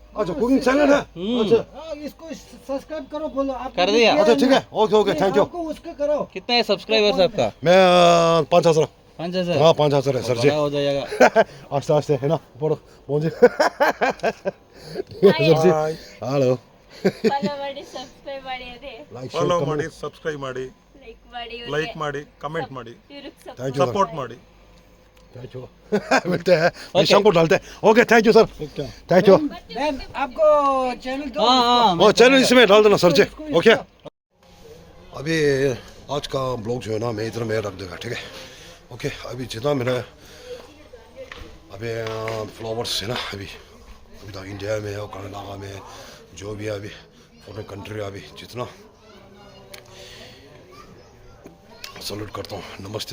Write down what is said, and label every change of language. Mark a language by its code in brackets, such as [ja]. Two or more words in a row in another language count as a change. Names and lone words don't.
[hi] अच्छा कुकिंग चैनल है, अच्छा इसको सब्सक्राइब करो, बोलो आप कर दिया? अच्छा ठीक है [en] okay okay thank you. [hi] उसको करो। कितने है सब्सक्राइबर्स आपका? मैं 5,000 5000। हाँ 5,000 है सर जी। बड़ा हो जाएगा। आस्ते आस्ते है ना ऊपर पहुंचे सर जी। हेलो [kn] ಫಾಲೋ ಮಾಡಿ ಸಬ್ಸ್ಕ್ರೈಬ್ ಮಾಡಿ ಅದೇ लाइक ಫಾಲೋ शेयर ಮಾಡಿ ಸಬ್ಸ್ಕ್ರೈಬ್ ಮಾಡಿ ಲೈಕ್ ಮಾಡಿ ಲೈಕ್ ಮಾಡಿ ಕಮೆಂಟ್ ಮಾಡಿ ಇವ್ರಿಗೆ [en] thank you [kn] ಸಪೋರ್ಟ್ ಮಾಡಿ [en] thank you [hi] मिलते हैं मैं शाम को डालते हैं। [en] okay thank you sir thank you. [hi] मैम आपको चैनल दो। हाँ हाँ और चैनल इसमें डाल देना सर जी। ओके अभी आज का ब्लॉग जो है ना मैं इधर में रख देगा ठीक है। ओके अभी जितना मेरा अभी फ्लावर्स है ना अभी अभी तो इंडिया में और कर्नाटका में जो भी है अभी [en] foreign country [hi] अभी जितना सल्यूट करता हूँ, नमस्ते।